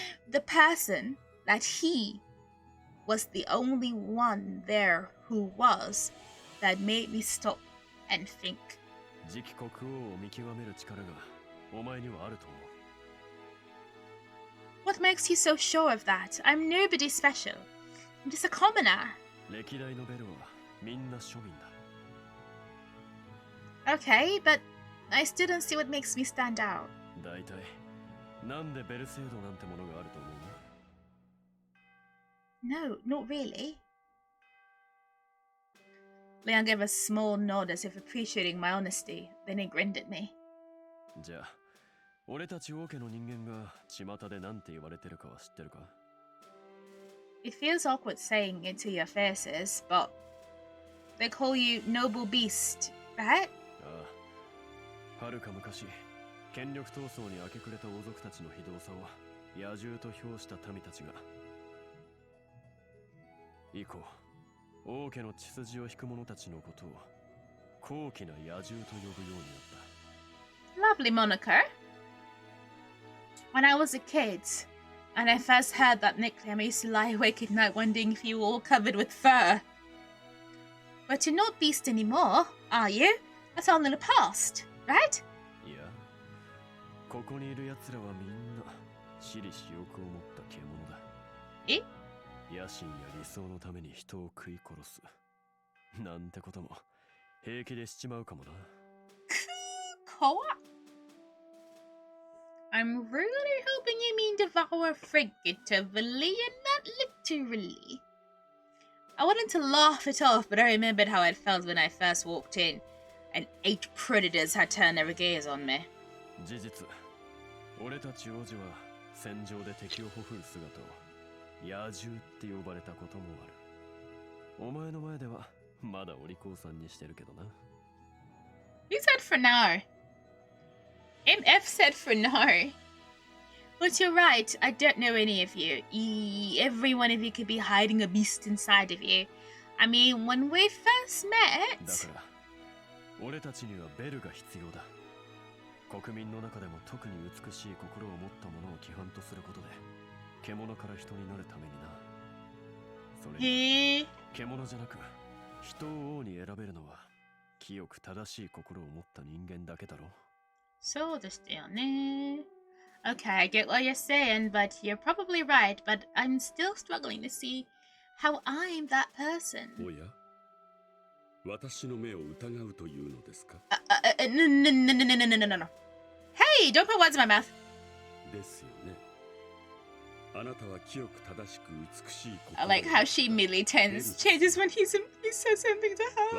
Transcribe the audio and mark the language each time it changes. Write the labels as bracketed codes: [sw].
[en] The person that he was the only one there who was, that made me stop and think. [ja] 次期国王を見極める力がお前にはあると思う。 [en] What makes you so sure of that? I'm nobody special. I'm just a commoner. [ja] 歴代のベルはみんな庶民だ。 [en] Okay, but I still don't see what makes me stand out. [ja] だいたいなんでベル制度なんてものがあると思うの？ [en] No, not really. Leon gave a small nod as if appreciating my honesty, then he grinned at me. [ja] じゃあ、俺たち王家の人間が巷でなんて言われてるかは知ってるか？ [en] It feels awkward saying it to your faces, but they call you noble beast, right? [ja] ああ、はるか昔、権力闘争に明け暮れた王族たちの非道さを野獣と評した民たちが、以降、王家の血筋を引く者たちのことを高貴な野獣と呼ぶようになった。 [en] Lovely moniker. When I was a kid, and I first heard that nickname, I used to lie awake at night wondering if you were all covered with fur. But you're not beast anymore, are you? That's all in the past, right? [ja] いや、ここにいる奴らはみんな私利私欲を持った獣だ。え？野心や理想のために人を食い殺す。なんてことも平気でしちまうかもな。 [en] What? I'm really hoping you mean devour figuratively and not literally. I wanted to laugh it off, but I remembered how it felt when I first walked in, and 8 predators had turned their gaze on me. [ja] 事実、俺たち王子は戦場で敵をほふる姿を野獣って呼ばれたこともある。お前の前ではまだお利口さんにしてるけどな。 [en] He said for now. MF said for now. But you're right, I don't know any of you. Every one of you could be hiding a beast inside of you. I mean, when we first met... [ja] だから、俺たちにはベルが必要だ。国民の中でも特に美しい心を持った者を規範とすることで、獣から人になるためにな。それに、獣じゃなく、人を王に選べるのは、清く正しい心を持った人間だけだろ。そうでしたよね。 [en] Okay, I get what you're saying, but you're probably right, but I'm still struggling to see how I'm that person. [ja] おや、私の目を疑うというのですか？ [en] No. Hey, don't put words in my mouth. [ja] ですよね。あなたは清く正しく美しい心。 [en] I like how she immediately changes when he says something to her.